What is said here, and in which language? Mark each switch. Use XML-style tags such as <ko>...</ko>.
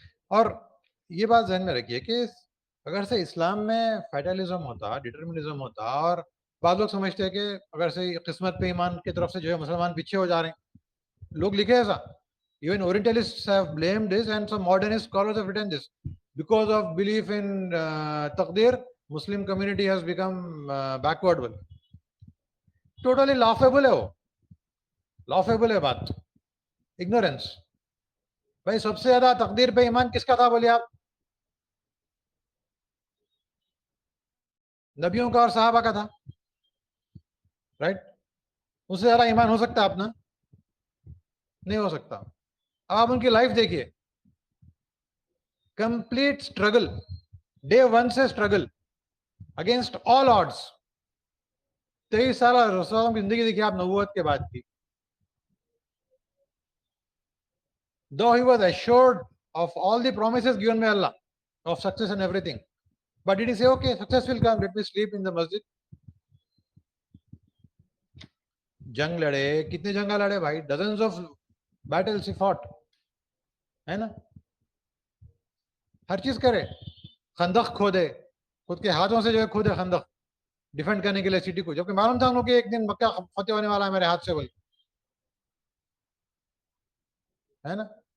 <hi>और ये बात ध्यान में रखिए कि अगर से इस्लाम में फैटलिज्म होता, डिटर्मिनिज्म होता, और बाद लोग समझते हैं कि अगर से किस्मत पे ईमान की तरफ से जो है मुसलमान पीछे हो जा रहे हैं. लोग लिखे ऐसा.</hi> <en>Even Orientalists have blamed this, and some modernist scholars have written this. Because of belief in taqdeer, Muslim community has become backward. Totally laughable</en> <hi>है वो.</hi> <en>Laughable है बात. Ignorance.</en> <hi>भाई सबसे ज्यादा तकदीर पे ईमान किसका था बोलिए आप? नबियों का और सहाबा का था, राइट. उससे ज्यादा ईमान हो सकता है अपना? नहीं हो सकता. अब आप उनकी लाइफ देखिए,</hi> <en>Complete struggle, day one से struggle against all odds.</en> <hi>23 साल रसूल की जिंदगी देखिए आप नबूवत के बाद की.</hi> <en>Though he was assured of all the promises given by Allah of success and everything, but did he say, okay, success will come, let me sleep in the masjid?</en> <hi>जंग लड़े, कितने जंग लड़े भाई,</hi> <en>dozens of battles he fought,</en> <hi>है ना. हर चीज करे, खंदक खोदे, खुद के हाथों से जो है खोदे खंदक, डिफेंड करने के लिए सिटी को, जबकि मालूम था उन लोग कि एक दिन मक्का फतेह होने वाला है मेरे हाथ से, बोल, है ना.</hi>